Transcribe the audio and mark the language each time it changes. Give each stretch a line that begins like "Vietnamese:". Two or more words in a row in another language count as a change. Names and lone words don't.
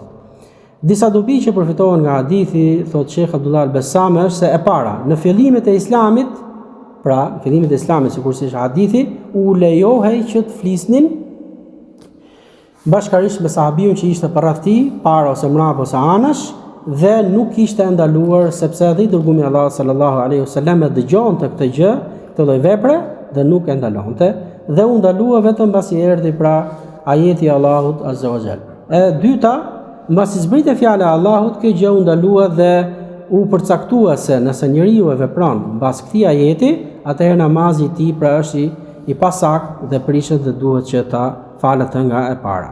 Albanian: Disa dobi që përfitohen nga hadithi, thot Sheikh Abdullah al-Bassam, është se e para, në fillimet e Islamit, pra në fillimet e Islamit, sikur si hadithi, u lejohej që të flisnin bashkarisht me sahabiun që ishte përreth tij, para ose mbrapa ose anash, dhe nuk ishte ndaluar sepse edhe dërguari Allah
Arabic: صلى الله عليه وسلم
Albanian: e dëgjonte këtë gjë, këtë lloj vepre dhe nuk e ndalonte. Dhe u ndalua vetëm mbasi erdhi pra ajeti i Allahut
Arabic: عز وجل.
Albanian: E dyta, mbasi zbriti fjala e Allahut, kjo gjë u ndalua dhe u përcaktua se nëse njeriu e vepron mbas këtij ajeti, atëherë namazi i tij pra është i pasakt dhe prishet dhe duhet që ta falet nga e para.